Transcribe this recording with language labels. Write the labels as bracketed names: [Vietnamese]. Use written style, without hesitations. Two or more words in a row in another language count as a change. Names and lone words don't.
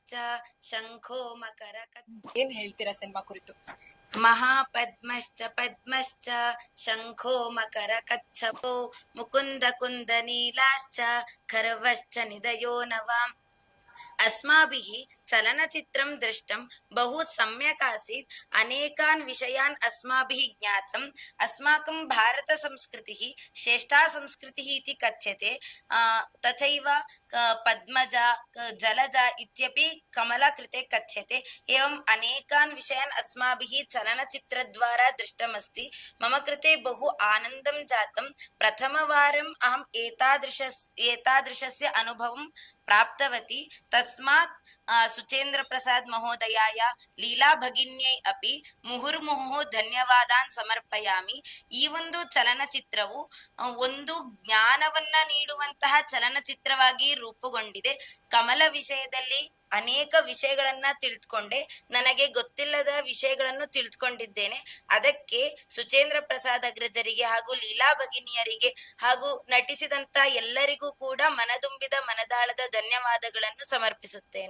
[Sanskrit] ಶಂಖೋ ಮಕರ [Kannada] ಏನ್ ಹೇಳ್ತೀರಾ ಸಿನಿಮಾ ಕುರಿತು? [Sanskrit] ಮಹಾಪದ್ಮಶ್ಚ ಪದ್ಮಶ್ಚ ಶಂಖೋ ಮಕರ ಕಚ್ಚಪೋ ಮುಕುಂದ ಕುಂದ ನೀಲಾಶ್ಚ ಖರ್ವಶ್ಚ ನಿಧಯೋ ನವಾಂ. अस्माभिः चलनचित्रं दृष्टं बहु सम्यक् आसीत्. अनेकान् विषयान् अस्माभिः ज्ञातम्. अस्माकं भारतसंस्कृतिः श्रेष्ठा संस्कृतिः इति कथ्यते. तथैव पद्मजा जलजा इत्यपि कमला कृते कथ्यते. एवम् अनेकान् विषयान् अस्माभिः चलनचित्रद्वारा दृष्टमस्ति. मम कृते बहु आनन्दं जातं. प्रथमवारम् अहम् एतादृशस्य अनुभवं प्राप्तवती. तस्मात् सुचेन्द्र प्रसाद महोदयाय ಲೀಲಾ ಭಗಿನ್ಯೈ ಅಪಿ ಮುಹುರ್ಮುಹುಃ ಧನ್ಯವಾದಾನ್ ಸಮರ್ಪಯಾಮಿ. [Kannada] ಈ ಒಂದು ಚಲನಚಿತ್ರವು ಒಂದು ಜ್ಞಾನವನ್ನ ನೀಡುವಂತಹ ಚಲನಚಿತ್ರವಾಗಿ ರೂಪುಗೊಂಡಿದೆ. ಕಮಲ ವಿಷಯದಲ್ಲಿ ಅನೇಕ ವಿಷಯಗಳನ್ನ ತಿಳಿದುಕೊಂಡೆ. ನನಗೆ ಗೊತ್ತಿಲ್ಲದ ವಿಷಯಗಳನ್ನು ತಿಳಿದುಕೊಂಡಿದ್ದೇನೆ. ಅದಕ್ಕೆ ಸುಚೇಂದ್ರ ಪ್ರಸಾದ್ ಅಗ್ರಜರಿಗೆ ಹಾಗೂ ಲೀಲಾ ಭಗಿನಿಯರಿಗೆ ಹಾಗೂ ನಟಿಸಿದಂತ ಎಲ್ಲರಿಗೂ ಕೂಡ ಮನದುಂಬಿದ ಮನದಾಳದ ಧನ್ಯವಾದಗಳನ್ನು ಸಮರ್ಪಿಸುತ್ತೇನೆ.